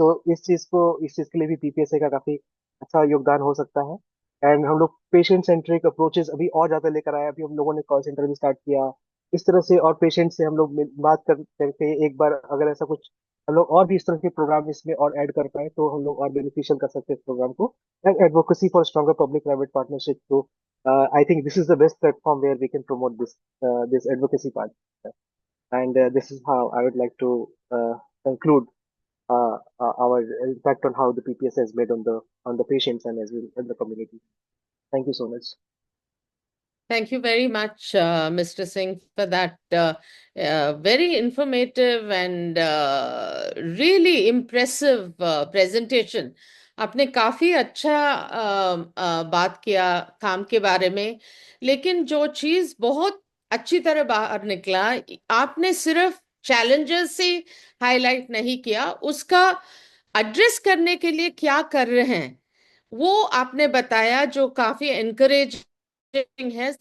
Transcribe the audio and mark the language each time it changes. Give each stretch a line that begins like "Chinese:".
Hindi: तो इस चीज के लिए भी पीपीएसए का काफी अच्छा योगदान हो सकता है। एंड हम लोग पेशेंट सेंट्रिक अप्रोचेस अभी और ज्यादा लेकर आए, अभी हम लोगों ने कॉल सेंटर भी स्टार्ट किया इस तरह से, और पेशेंट से हम लोग बात करके एक बार अगर ऐसा कुछ हम लोग और भी इस तरह के प्रोग्राम इसमें और ऐड कर पाए तो हम लोग और बेनिफिशियल कर सकते हैं इस प्रोग्राम को।
English: And advocacy for stronger public private partnership, तो I think this is the best platform where we can promote this advocacy part, and this is how I would like to conclude our impact on how the PPS has made on the patients and as well in the community. Thank you so much. Thank you very much, Mr. Singh, for that very informative and really impressive presentation
Hindi: आपने काफी अच्छा बात किया काम के बारे में, लेकिन जो चीज बहुत अच्छी तरह बाहर निकला, आपने सिर्फ चैलेंजेस से हाईलाइट नहीं किया, उसका एड्रेस करने के लिए क्या कर रहे हैं वो आपने बताया, जो काफी एनकरेजिंग है।